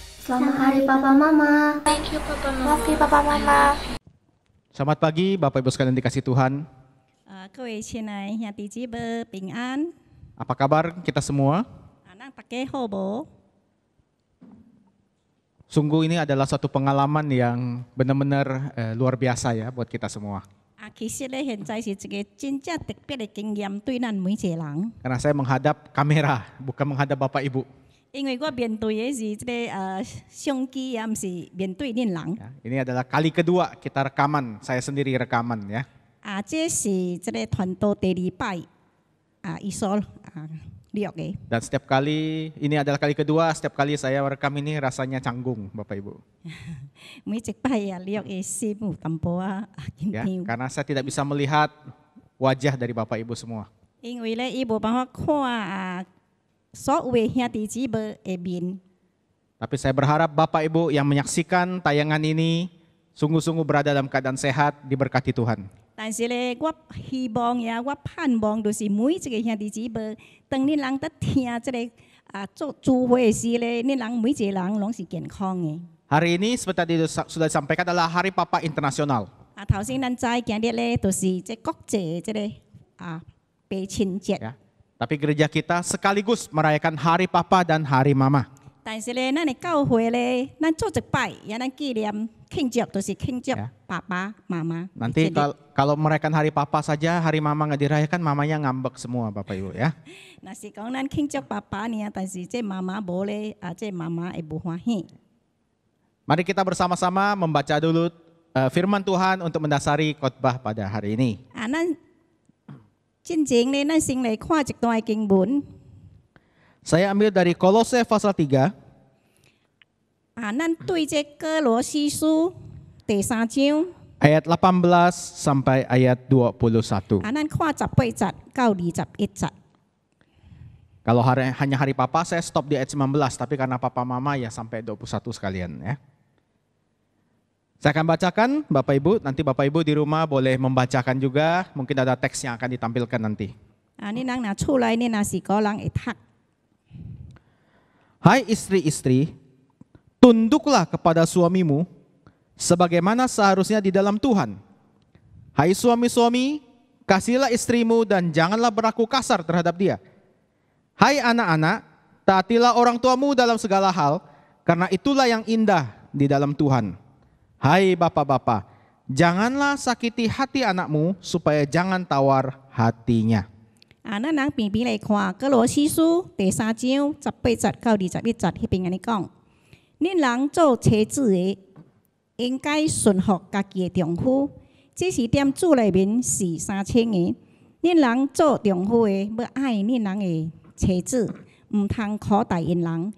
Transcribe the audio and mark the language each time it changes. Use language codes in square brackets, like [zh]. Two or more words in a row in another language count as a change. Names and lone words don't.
[id] Selamat Hari Papa Mama. [en] Thank you Papa Mama. Love you Papa Mama. [id] Selamat pagi Bapak Ibu sekalian dikasih Tuhan. [nan] 各位亲爱兄弟姊妹平安， [id] Apa kabar kita semua? [nan] 咱大家好无？ [id] Sungguh ini adalah suatu pengalaman yang benar-benar luar biasa ya buat kita semua. [nan] 其实咧，现在是一个真正特别的经验，对咱每一个人。 [id] Karena saya menghadap kamera, bukan menghadap Bapak Ibu. [nan] 因为我面对的是相机，也毋是面对恁人。 [id] Ya, ini adalah kali kedua kita rekaman, saya sendiri rekaman ya. [nan] 这是团队第2摆伊所录的。 [id] Dan setiap kali, ini adalah kali kedua, setiap kali saya rekam ini rasanya canggung Bapak Ibu. [nan] 每一摆录的心有淡薄紧 [id] Ya, [nan] 张， [id] karena saya tidak bisa melihat wajah dari Bapak Ibu semua. [nan] 因为咧伊无办法看所有的兄弟姊妹的面。 [id] Tapi saya berharap Bapak Ibu yang menyaksikan tayangan ini sungguh-sungguh berada dalam keadaan sehat, diberkati Tuhan. [nan] 但是咧，我希望也我盼望，就是每一个兄弟姊妹，当恁人在听做聚会的时咧，恁人每一个人拢是健康的。 [id] Hari ini seperti tadi sudah disampaikan adalah Hari Papa Internasional. [nan] 頭先咱知今日咧，就是國際父親節。 [id] Ya. Tapi gereja kita sekaligus merayakan Hari Papa dan Hari Mama. [nan] 但是咧，咱的教會咧，咱做一擺，也咱紀念慶祝，就是慶祝 [id] Ya. [nan] 爸爸媽媽。 [id] Nanti kalau merayakan Hari Papa saja, Hari Mama nggak dirayakan, mamanya ngambek semua Bapak Ibu ya. [nan] 若是講咱慶祝爸爸呢，但是這媽媽無咧，這媽媽會無歡喜。 [id] Mari kita bersama-sama membaca dulu firman Tuhan untuk mendasari khotbah pada hari ini. [nan] 咱真正咧，咱先嚟看一段經文。 [id] Saya ambil dari Kolose pasal 3. [nan] 咱對這哥羅西書第3章， [id] Ayat 18 sampai ayat 21. [nan] 咱看18節到21節。 [id] Kalau hanya hari Papa saya stop di ayat 19, tapi karena Papa Mama ya sampai 21 sekalian ya. Saya akan bacakan Bapak Ibu, nanti Bapak Ibu di rumah boleh membacakan juga, mungkin ada teks yang akan ditampilkan nanti. [nan] 你人若出來，你若是個人會讀。 [id] Hai istri-istri, tunduklah kepada suamimu sebagaimana seharusnya di dalam Tuhan. Hai suami-suami, kasihilah istrimu dan janganlah berlaku kasar terhadap dia. Hai anak-anak, taatilah orang tuamu dalam segala hal, karena itulah yang indah di dalam Tuhan. Hai bapak-bapak, janganlah sakiti hati anakmu supaya jangan tawar hatinya. [nan] 咱人平平來看，哥羅西書第3章18節到21節，迄邊安尼講：恁人做妻子的，應該順服家己的丈夫，這是踮主內面是3千的。恁人做丈夫的，要愛恁人的妻子，毋通苦待因人。